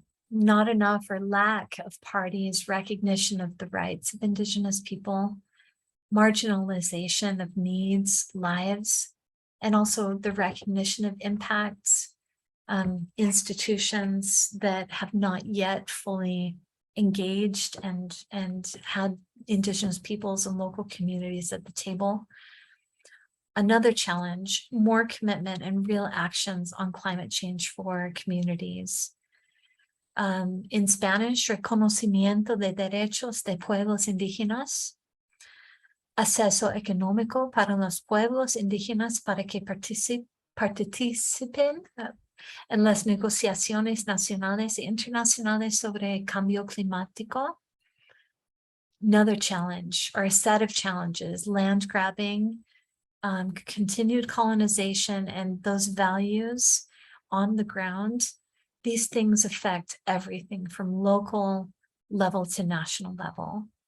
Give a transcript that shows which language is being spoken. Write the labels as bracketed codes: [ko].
[en] not enough or lack of parties' recognition of the rights of Indigenous people, marginalization of needs, lives, and also the recognition of impacts, institutions that have not yet fully engaged and had Indigenous peoples and local communities at the table. Another challenge, more commitment and real actions on climate change for communities. In Spanish, [es] reconocimiento de derechos de pueblos indígenas, acceso económico para los pueblos indígenas para que participen en las negociaciones nacionales e internacionales sobre cambio climático. [en] Another challenge, or a set of challenges, land grabbing, continued colonization, and those values on the ground. These things affect everything from local level to national level.